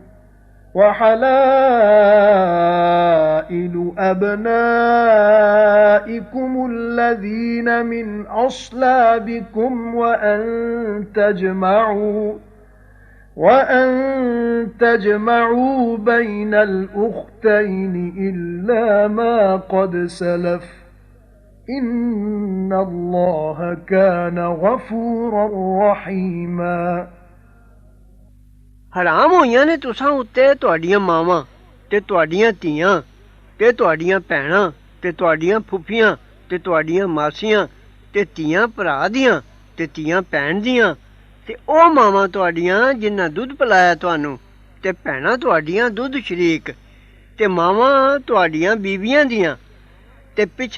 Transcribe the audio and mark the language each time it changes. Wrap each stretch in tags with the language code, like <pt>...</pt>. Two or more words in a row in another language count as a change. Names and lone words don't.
<ar>وحلائل أبنائكم الذين من أصلابكم وأن تجمعوا بين الأختين إلا ما قد سلف إن الله كان غفورا رحيما</ar> <pa>ਹਰਾਮ ਹੋਈਆਂ ਨੇ ਤੁਸਾਂ ਉੱਤੇ ਤੁਹਾਡੀਆਂ ਮਾਵਾਂ ਤੇ ਤੁਹਾਡੀਆਂ ਧੀਆਂ ਤੇ ਤੁਹਾਡੀਆਂ ਭੈਣਾਂ ਤੇ ਤੁਹਾਡੀਆਂ ਫੁੱਫੀਆਂ ਤੇ ਤੁਹਾਡੀਆਂ ਮਾਸੀਆਂ ਤੇ ਧੀਆਂ ਭਰਾ ਦੀਆਂ ਤੇ ਧੀਆਂ ਭੈਣ ਦੀਆਂ ਤੇ ਉਹ ਮਾਵਾਂ ਤੁਹਾਡੀਆਂ ਜਿਨ੍ਹਾਂ ਦੁੱਧ ਪਿਲਾਇਆ ਤੁਹਾਨੂੰ ਤੇ ਭੈਣਾਂ ਤੁਹਾਡੀਆਂ ਦੁੱਧ ਸ਼ਰੀਕ ਤੇ ਮਾਵਾਂ ਤੁਹਾਡੀਆਂ ਬੀਬੀਆਂ ਦੀਆਂ ਤੇ ਪਿੱਛ</pa>